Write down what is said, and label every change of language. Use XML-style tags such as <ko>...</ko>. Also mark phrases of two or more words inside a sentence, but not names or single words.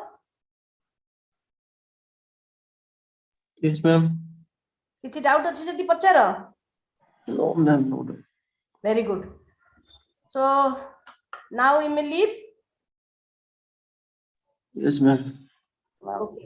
<en>Yes, ma'am.</en> <or>କିଛି ଡାଉଟ ଅଛି ଯଦି ପଚାର.</or> <en>No, ma'am. No. Very good. So now you may leave. Yes, ma'am. Okay.</en>